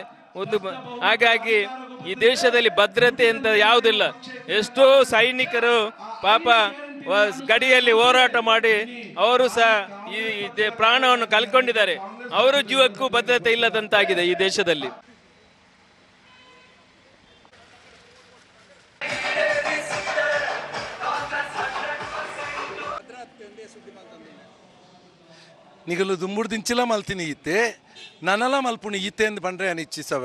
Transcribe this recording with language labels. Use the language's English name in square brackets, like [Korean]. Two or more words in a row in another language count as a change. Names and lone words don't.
[Kannada] ಹಾಗಾಗಿ ಈ ದೇಶದಲ್ಲಿ ಭದ್ರತೆ ಅಂತ ಯಾವುದಿಲ್ಲ. ಎಷ್ಟೋ ಸೈನಿಕರು ಪಾಪ ಗಡಿಯಲ್ಲಿ ಹೋರಾಟ ಮಾಡಿ ಅವರು ಸಹ ಈ ಪ್ರಾಣವನ್ನು ಕಳ್ಕೊಂಡಿದ್ದಾರೆ. ಅವರ ಜೀವಕ್ಕೂ ಭದ್ರತೆ ಇಲ್ಲದಂತಾಗಿದೆ ಈ ದೇಶದಲ್ಲಿ. [Tulu] ನಿಗಲು ದುಂಬುಡು ದಿಂಚಿಲ ಮಲ್ತಿನಿ ಈತೆ ನನಲ ಮಲ್ಪುಣಿ ಈತೆ ಎಂದು ಬಂದ್ರೆ ಅನಿಚ್ಛಿಸವೆ.